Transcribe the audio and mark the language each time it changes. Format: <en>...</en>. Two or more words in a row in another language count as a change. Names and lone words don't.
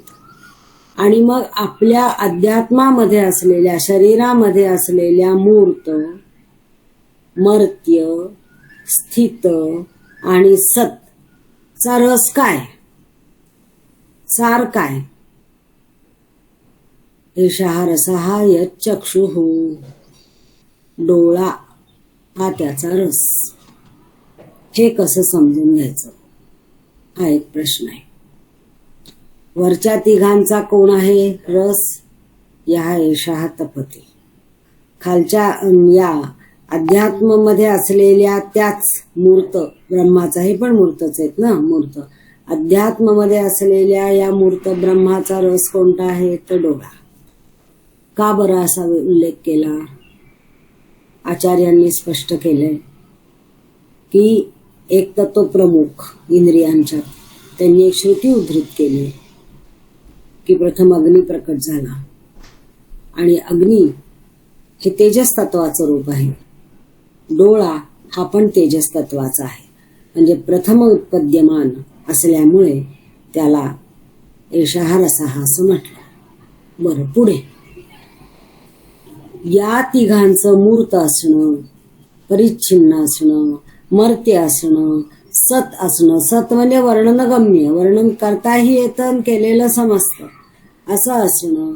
<mr>आणि मग आपल्या अध्यात्मामध्ये असलेल्या, शरीरामध्ये असलेल्या मूर्त, मर्त्य, स्थित आणि सत चा रस काय, सार काय?</mr> <sa>एषः रसः यच्चक्षुः,</sa> <mr>डोळा हा त्याचा रस. हे कसं समजून घ्यायचं हा एक प्रश्न आहे. वरच्या तिघांचा कोण आहे रस?</mr> <sa>या एषः तपते.</sa> <mr>खालच्या या अध्यात्मामध्ये असलेल्या त्याच मूर्त ब्रह्माचा, हे पण मूर्तच आहेत ना, मूर्त अध्यात्मामध्ये असलेल्या या मूर्त ब्रह्माचा रस कोणता आहे? तर डोळा. का बरं असा उल्लेख केला? आचार्यांनी स्पष्ट केलंय की एक तर तो प्रमुख इंद्रियांच्या, त्यांनी एक श्रुती उद्धृत केली की प्रथम अग्नी प्रकट झाला आणि अग्नी हे तेजस तत्वाचं रूप आहे. डोळा हा पण तेजस तत्वाचा आहे, म्हणजे प्रथम उत्पद्यमान असल्यामुळे त्याला</mr> <sa>एषः रसः</sa> <mr>असं म्हटलं. बरं, पुढे या तिघांचं मूर्त असणं, परिच्छिन्न असणं, मर्त्य असणं, सत असणं. सत म्हणजे वर्णनगम्य, वर्णन करताही येतं आणि केलेलं समजतं असं असणं.</mr>